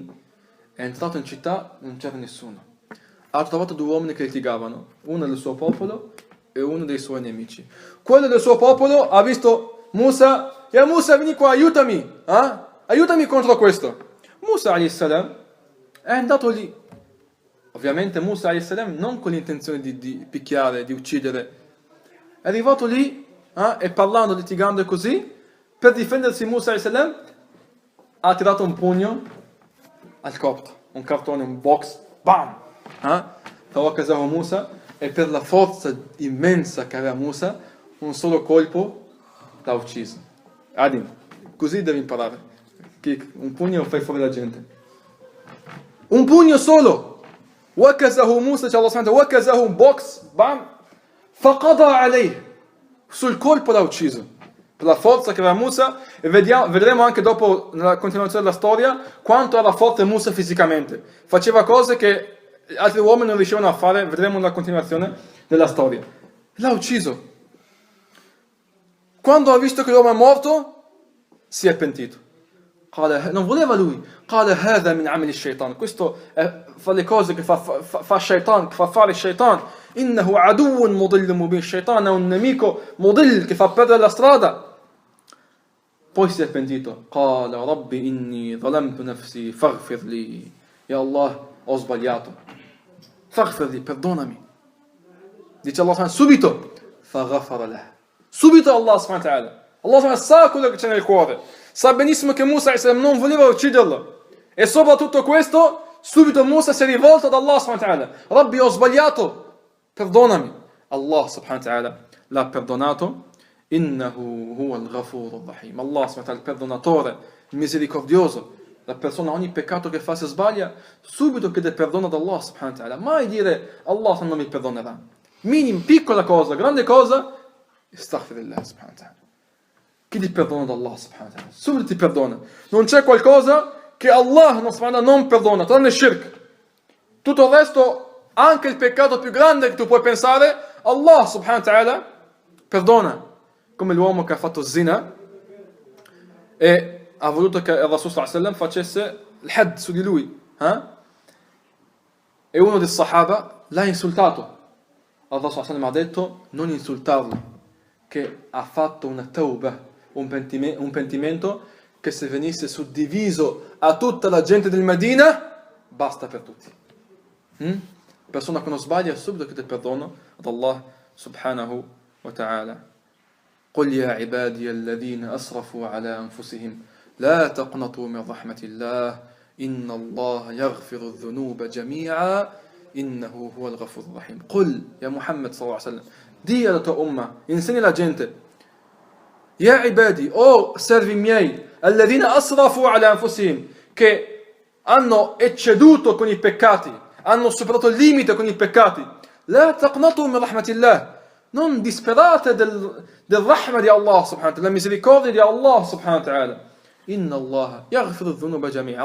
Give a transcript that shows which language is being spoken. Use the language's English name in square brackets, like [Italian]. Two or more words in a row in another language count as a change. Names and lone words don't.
[Italian] È entrato in città, non c'era nessuno. Ha trovato due uomini che litigavano, uno del suo popolo e uno dei suoi nemici. Quello del suo popolo ha visto Musa, e Musa, vieni qua, aiutami, aiutami contro questo. Musa [Arabic] alayhi salam [Italian] è andato lì. Ovviamente Musa [Arabic] alayhi salam [Italian] non con l'intenzione di picchiare, di uccidere. È arrivato lì e parlando, litigando e così, per difendersi Musa [Arabic] alayhi salam [Italian] ha tirato un pugno al copto, un cartone, un box, bam! Fawakazahu Musa, e per la forza immensa che aveva Musa, un solo colpo l'ha ucciso. Adin, così devi imparare. Un pugno fai fuori la gente. Un pugno solo! Wakazahu Musa, c'è Allah [Arabic] subhanahu wa ta'ala, [Italian] wakazahu un box, bam! [Arabic] Faqada alayh, [Italian] sul colpo l'ha ucciso. per la forza che aveva Musa, e vedremo anche dopo, nella continuazione della storia, quanto era forte Musa fisicamente. Faceva cose che altri uomini non riuscivano a fare, vedremo nella continuazione della storia. L'ha ucciso. Quando ha visto che l'uomo è morto, si è pentito. Non voleva lui. Questo fa le cose che fa shaitan, che fa fare shaitan. [Arabic] Innahu aduun mudil mubin. [Italian] Shaitan è un nemico mudil che fa perdere la strada. Poi si è pentito. [Arabic] Qala rabbi inni zalamtu nafsi faghfir li. Ya Allah, [Italian] ho sbagliato. [Arabic] Faghfir li, [Italian] perdonami. Dice Allah subito. [Arabic] Faghfara lah. [Italian] Subito Allah [Arabic] subhanahu wa ta'ala. [Italian] Allah sa quello che c'è nel cuore. Sa benissimo che Musa non voleva ucciderlo. E soprattutto questo, subito Musa si è rivolto ad Allah [Arabic] subhanahu wa ta'ala. [Italian] Rabbi, ho sbagliato, perdonami. Allah [Arabic] subhanahu wa ta'ala [Italian] l'ha perdonato. [Arabic] Innahu huwa al-ghafur al-rahim. Allah subhanahu wa ta'ala, [Italian] il perdonatore, il misericordioso. La persona ogni peccato che fa, se sbaglia, subito chiede perdono ad Allah [Arabic] subhanahu wa ta'ala. [Italian] Mai dire Allah non mi perdonerà. Minimo, piccola cosa, grande cosa, [Arabic] astaghfirullah subhanahu wa ta'ala. [Italian] Chiedi perdono ad Allah [Arabic] subhanahu wa ta'ala. [Italian] Subito ti perdona. Non c'è qualcosa che Allah non perdona, tranne shirk. Tutto il resto, anche il peccato più grande che tu puoi pensare, Allah [Arabic] subhanahu wa ta'ala [Italian] perdona. Come l'uomo che ha fatto zina e ha voluto che il Rasul [Arabic] sallallahu alaihi wasallam [Italian] facesse il had su di lui. E uno dei sahaba l'ha insultato. Il Rasul [Arabic] sallallahu alaihi wasallam [Italian] ha detto non insultarlo, che ha fatto una tauba, un pentimento che se venisse suddiviso a tutta la gente del Medina basta per tutti. Persona che non sbaglia subito chiede perdono ad Allah [Arabic] subhanahu wa ta'ala. قل يا عبادي الذين أسرفوا على أنفسهم لا تقنطوا من رحمة الله إن الله يغفر الذنوب جميعا إنه هو الغفور الرحيم. قل يا محمد صلى الله عليه وسلم, [Italian] di alla tua umma, insegni la gente, [Arabic] ya ibadi, [Italian] o servi miei, [Arabic] alladhina asrafu ala anfusihim, [Italian] che hanno ecceduto con i peccati, hanno superato il limite con i peccati, [Arabic] la taqnatu min rahmatillah, [Italian] non disperate del rahma di Allah [Arabic] subhanahu wa ta'ala, [Italian] la misericordia di Allah [Arabic] subhanahu wa ta'ala. Inna Allah yaghfiru dhunuba jami'a.